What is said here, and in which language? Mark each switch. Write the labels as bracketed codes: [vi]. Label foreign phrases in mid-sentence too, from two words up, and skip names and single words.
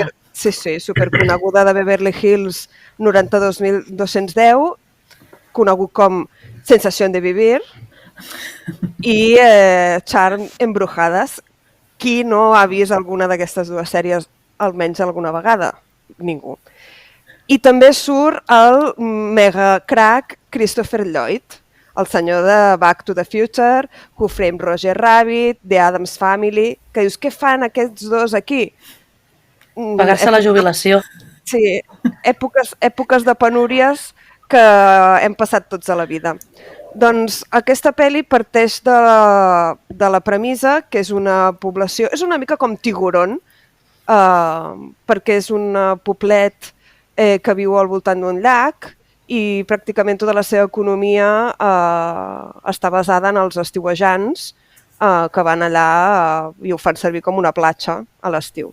[ca] Sí, superconeguda de Beverly Hills 92.210, conegut com Sensación de Vivir, i Charm Embrujadas. Qui no ha vist alguna d'aquestes dues sèries almenys alguna vegada? Ningú. I també surt el mega crack Christopher Lloyd, el senyor de Back to the Future, Who Framed Roger Rabbit, The Addams Family, que dius, què fan aquests dos aquí? Pagar-se la jubilació. Sí, èpoques de penúries que hem passat tots a la vida. Doncs aquesta pel·li parteix de la premissa que és una població, és una mica com Tiburón, perquè és un poblet que viu al voltant d'un llac i pràcticament tota la seva economia està basada en els estiuejants que van allà i ho fan servir com una platja a l'estiu.